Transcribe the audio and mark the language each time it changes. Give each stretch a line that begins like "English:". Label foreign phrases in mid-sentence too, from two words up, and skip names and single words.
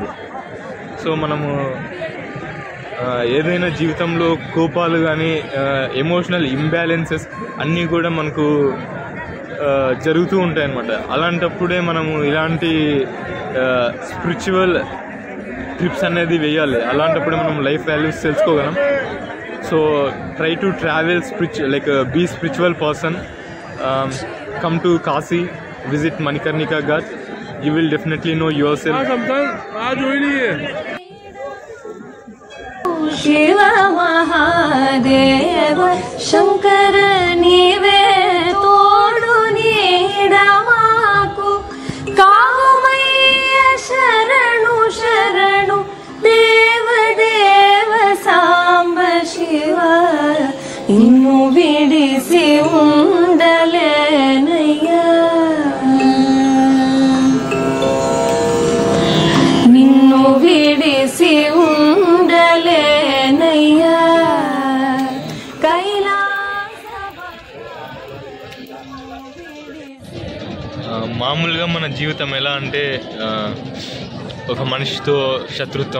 Telugu: సో మనము ఏదైనా జీవితంలో కోపాలు కానీ
English: emotional imbalances
Telugu: అన్నీ కూడా మనకు జరుగుతూ ఉంటాయి అన్నమాట. అలాంటప్పుడే మనము ఇలాంటి
English: spiritual trips
Telugu: అనేది వేయాలి. అలాంటప్పుడే మనం
English: life values
Telugu: తెలుసుకోగలం.
English: so try to travel like be spiritual person, come to Kashi, visit Manikarnika Ghat. You will definitely know yourself.
Telugu: శివ మహాదేవ శంకర నీవే తోడు నీడ మాకు కామయ శరణు శరణు దేవ దేవ సాంబ శివ ఇన్ను విడిసి ఉండలేనయ్యా విడిసి ఉండలేనయ్యా మామూలుగా మన జీవితం ఎలా అంటే ఒక మనిషితో శత్రుత్వం